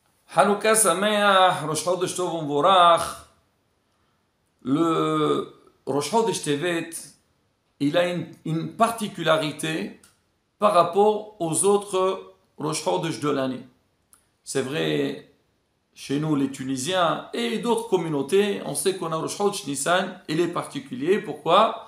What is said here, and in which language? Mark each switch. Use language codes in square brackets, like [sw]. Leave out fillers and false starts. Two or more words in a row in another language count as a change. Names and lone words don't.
[he] חנוכה שמח, ראש חודש טוב ומבורך. [fr] Le Rosh Chodesh Tevet, il a une particularité par rapport aux autres Rosh Chodesh de l'année. C'est vrai, chez nous les Tunisiens et d'autres communautés, on sait qu'on a Rosh Chodesh Nissan, il est particulier. Pourquoi?